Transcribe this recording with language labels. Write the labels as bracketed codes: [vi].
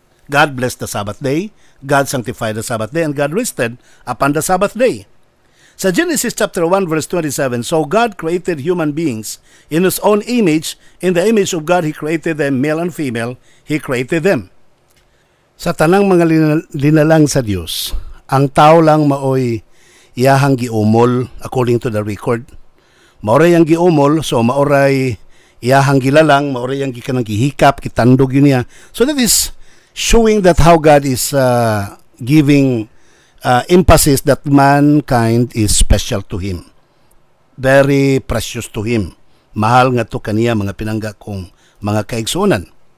[en] God blessed the Sabbath day, God sanctified the Sabbath day, and God rested upon the Sabbath day. Sa Genesis chapter 1 verse 27, so God created human beings in His own image. In the image of God, He created them, male and female, He created them. [ceb] Sa tanang mga linalang sa Dios, ang tao lang maoy iyahang giumol [en] according to the record. [ceb] Maoray ang giumol, so maoray iyahang gilalang, maoray ang gikanang gihikap, kitandog yun niya. [en] So that is showing that how God is giving emphasis that mankind is special to Him. Very precious to Him. [ceb] Mahal nga to kaniya mga pinangga kong mga kaigsunan.